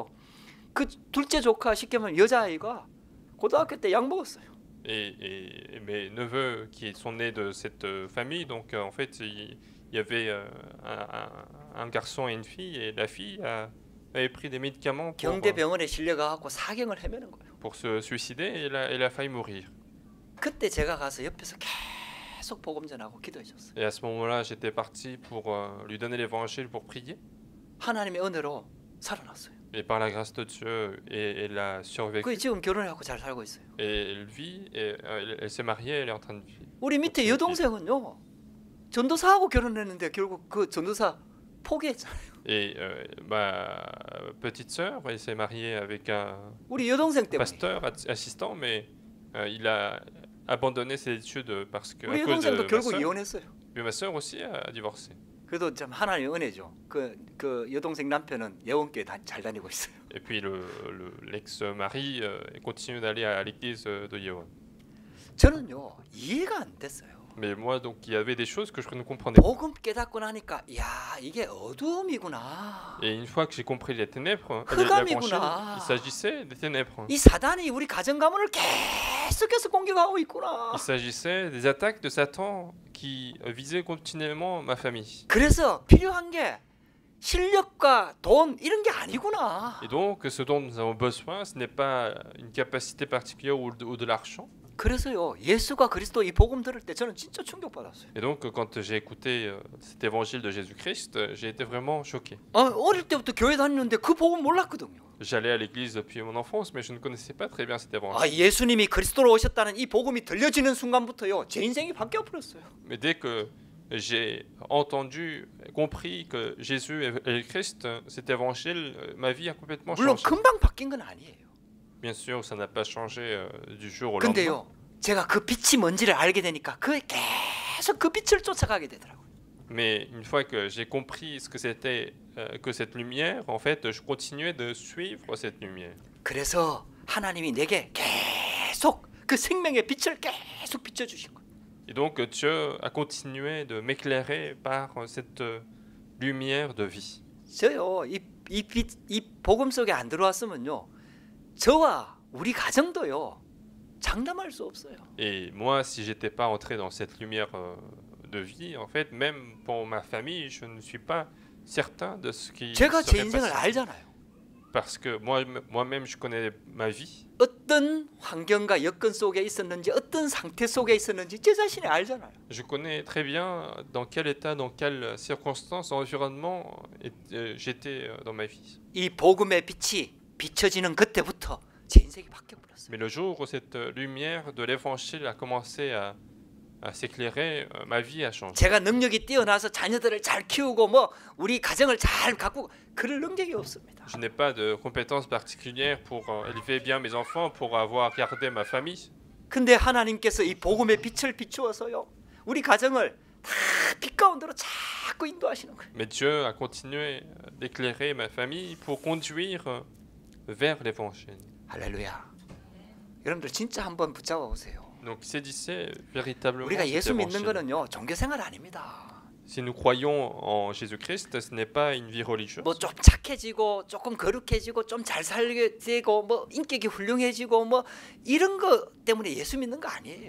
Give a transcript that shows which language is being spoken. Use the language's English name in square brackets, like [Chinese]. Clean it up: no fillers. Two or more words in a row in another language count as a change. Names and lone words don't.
[Korean] 그 둘째 조카 쉽게 말하면 여자아이가 고등학교 때 약 먹었어요. [French] Et mes neveux qui sont nés de cette famille, donc en fait, il y avait un garçon et une fille, et la fille avait pris des médicaments [Korean] 경대병원에 실려가고 사경을 헤매는 거예요. [French] pour se suicider, et elle a failli mourir. [Korean] 그때 제가 가서 옆에서 계속 복음 전하고 기도해 줬어요. [French] Et à ce moment-là, j'étais parti pour lui donner l'évangile, pour prier. [Korean] 하나님의 은혜로 살아났어요. [French] Et par la grâce de Dieu, elle a survécu. [Korean] 그 지금 결혼하고 잘 살고 있어요. [French] Et elle vit, et elle s'est mariée, elle est en train de vivre. [Korean] 우리 밑에 여동생은요. 전도사하고 결혼했는데 결국 그 전도사 포기했잖아요. [French] Et ma petite sœur, elle s'est mariée avec un [Korean] 우리 여동생 때문에. [French] pasteur assistant, mais il a abandonné ses études parce que [Korean] 우리 [French] à cause de [Korean] 여동생도 [French] ma [Korean] 결국 [French] sœur. [Korean] 이혼했어요. [French] Puis ma sœur aussi a divorcé. [Korean] 그래도 참 하나님의 은혜죠. 그 여동생 남편은 예원교회 잘 다니고 있어요. [French] Et puis l'ex-mari continue d'aller à l'église de Yeon. [Korean] 저는요 이해가 안 됐어요. [French] Mais moi, donc, il y avait des choses que je ne comprenais pas. [Korean] 복음 깨닫고 나니까 야 이게 어두움이구나. [French] Et une fois que j'ai compris les ténèbres, [Korean] 흑암이구나. [French] il s'agissait des ténèbres. [Korean] 이 사단이 우리 가정 가문을 계속해서 공격하고 있구나. [French] Il s'agissait des attaques de Satan qui visaient continuellement ma famille. [Korean] 그래서 필요한 게 실력과 돈 이런 게 아니구나. [French] Et donc, ce dont nous avons besoin, ce n'est pas une capacité particulière ou de l'argent. [Korean] 그래서요 예수가 그리스도 이 복음 들을 때 저는 진짜 충격받았어요. [French] Et donc, quand j'ai écouté cet évangile de Jésus-Christ, j'ai été vraiment choqué. [Korean] 어릴 때부터 교회 다니는데 그 복음 몰랐거든요. [French] J'allais à l'église depuis mon enfance, mais je ne connaissais pas très bien cet évangile. [Korean] 아 예수님이 그리스도로 오셨다는 이 복음이 들려지는 순간부터요 제 인생이 바뀌어 버렸어요. [French] Mais dès que j'ai entendu, compris que Jésus est le Christ, cet évangile, ma vie a complètement [Korean] 물론 [French] changé. [Korean] 금방 바뀐 건 아니에요. [French] Bien sûr, ça n'a pas changé du jour au lendemain. [Korean] 근데요 제가 그 빛이 뭔지를 알게 되니까 계속 그 빛을 쫓아가게 되더라고요. [French] Mais une fois que j'ai compris ce que c'était que cette lumière, en fait, je continuais de suivre cette lumière. [Korean] 그래서 하나님이 내게 계속 그 생명의 빛을 계속 비춰주신 거예요. [French] Et donc Dieu a continué de m'éclairer par cette lumière de vie. [Korean] 저요 이 복음 속에 안 들어왔으면요 저와 우리 가정도요 장담할 수 없어요. [French] Et moi, si j'étais pas entré dans cette lumière de vie, en fait, même pour ma famille, je ne suis pas certain de ce qui [Korean] 제가 제 [French] serait [Korean] 인생을 [French] passé. [Korean] 알잖아요. [French] Parce que moi-même, je connais ma vie. [Korean] 어떤 환경과 여건 속에 있었는지 어떤 상태 속에 있었는지 제 자신이 알잖아요. [French] Je connais très bien dans quel état, dans quelles circonstances, environnement j'étais dans ma vie. [Korean] 이 복음의 빛이 비춰지는 그때부터 제 인생이 바뀌어 버렸어요. [French] Mais le jour où cette lumière de l'évangile a commencé à s'éclairer, ma vie a changé. [Korean] 제가 능력이 뛰어나서 자녀들을 잘 키우고 뭐 우리 가정을 잘 가꾸고 그럴 능력이 없습니다. [French] Je n'ai pas de compétences particulières pour élever bien mes enfants, pour avoir gardé ma famille. [Korean] 근데 하나님께서 이 복음의 빛을 비추어서요 우리 가정을 다 빛 가운데로 자꾸 인도하시는 거예요. [French] Mais Dieu a continué d'éclairer ma famille pour conduire vers l'évangile. [Korean] 할렐루야. 여러분들 진짜 한번 붙잡아 보세요. [French] Donc saisissez véritablement [Korean] 우리가 [French] cet [Korean] 예수 믿는 [French] évangile. [Korean] 거는요 종교 생활 아닙니다. [French] Si nous croyons en Jésus-Christ, ce n'est pas une vie religieuse. [Korean] 뭐 좀 착해지고 조금 거룩해지고 좀 잘 살게 되고 뭐 인격이 훌륭해지고 뭐 이런 거 때문에 예수 믿는 거 아니에요.